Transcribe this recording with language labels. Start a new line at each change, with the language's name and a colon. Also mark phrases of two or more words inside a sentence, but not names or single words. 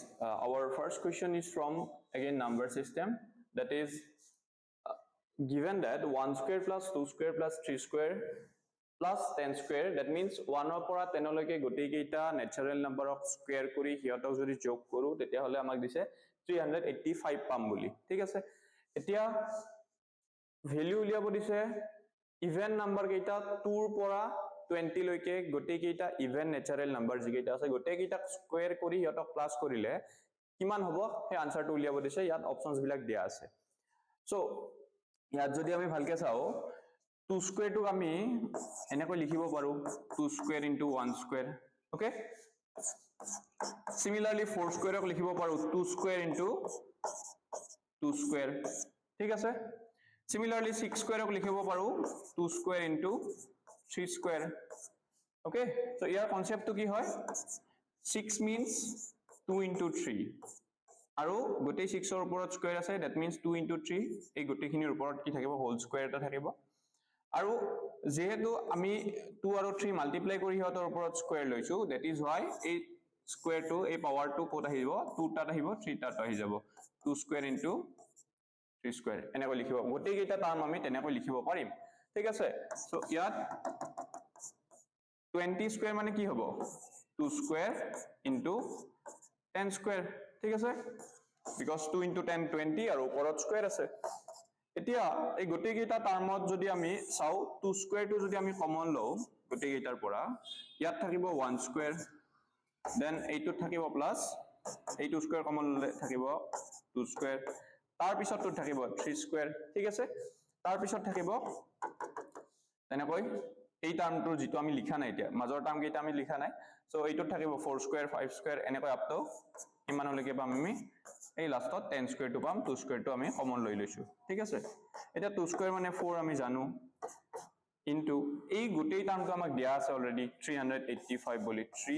English: our first question is from again number system, that is given that 1 square plus 2 square plus 3 square plus 10 square, that means 1 or
Assamese: পৰা 10 লৈকে গটি কেইটা
English: natural number of square
Assamese: কৰি হিয়তক যদি যোগ কৰো তেতিয়া হলে আমাক দিছে 385 পাম বুলি ঠিক আছে এতিয়া ভ্যালু উলিয়াব দিছে
English: even number
Assamese: কেইটা 2 ৰ পৰা 20 লৈকে গটি কেইটা
English: even natural number
Assamese: যি কেইটা আছে গটি কেইটা স্কয়ার কৰি হিয়তক প্লাস কৰিলে কিমান হ'ব সেই আনসারটো উলিয়াব দিছে ইয়াত অপশনস বিলাক দিয়া আছে সো ইয়াত যদি আমি ভালকে চাও
English: 2 square to
Assamese: আমি এনেকৈ লিখিব পাৰো
English: 2 square into 1 square okay similarly 4 square
Assamese: ক লিখিব পাৰো
English: 2 square into 2 square
Assamese: ঠিক আছে similarly
English: 6 square
Assamese: ক লিখিব পাৰো
English: 2 square into 3 square okay so
Assamese: ইয়াৰ কনসেপ্টটো কি হয়
English: 6 means 2 into 3
Assamese: আৰু গটে 6 ৰ ওপৰত স্কয়াৰ আছে
English: that means 2 into 3
Assamese: এই গটেখিনিৰ ওপৰত কি থাকিব
English: whole square
Assamese: এটা থাকিব আৰু যেহেতু আমি 2 আৰু 3 মাল্টিপ্লাই কৰি হতৰ ওপৰত স্কয়াৰ লৈছো
English: that is why
Assamese: এই স্কয়াৰ টো এই পাৱাৰ টো কোত আহিব 2 টাত আহিব 3 টাত আহি যাব
English: 2 square into 3 square
Assamese: এনেকৈ লিখিব গটে কেইটা টাৰ্ম আমি তেনেকৈ লিখিব পাৰিম ঠিক আছে সো ইয়াত 20 স্কয়াৰ মানে কি হ'ব
English: 2 square into 10 square
Assamese: ঠিক আছে
English: because 2 into 10 20
Assamese: আৰু ওপৰত স্কয়াৰ আছে এতিয়া এই গটে কেইটা টাৰ্মত যদি আমি চাও 2 স্কয়াৰ টো যদি আমি কমন লও গটে কেইটাৰ পৰা ইয়াত থাকিব 1
English: square then
Assamese: এইটো থাকিব প্লাস এইটো স্কয়াৰ কমন ললে থাকিব 2 স্কয়াৰ তাৰ পিছতটো থাকিব 3 স্কয়াৰ ঠিক আছে তাৰ পিছত থাকিব তেনেকৈ এই টাৰ্মটো যেটো আমি লিখা নাই এতিয়া মাজৰ টাৰ্ম কেইটা আমি লিখা নাই সো এইটো থাকিব 4 স্কয়াৰ 5 স্কয়াৰ এনেকৈ
English: up to
Assamese: ইমানলৈকে পাম আমি এই লাষ্টত 10 স্কয়াৰ টো পাম 2 স্কয়াৰ টো আমি কমন লৈ লৈছো ঠিক আছে এটা 2 স্কয়াৰ মানে 4 আমি জানো ইনটু এই গোটেই টাৰ্মটো আমাক দিয়া আছে অলৰেডি 385 বুলি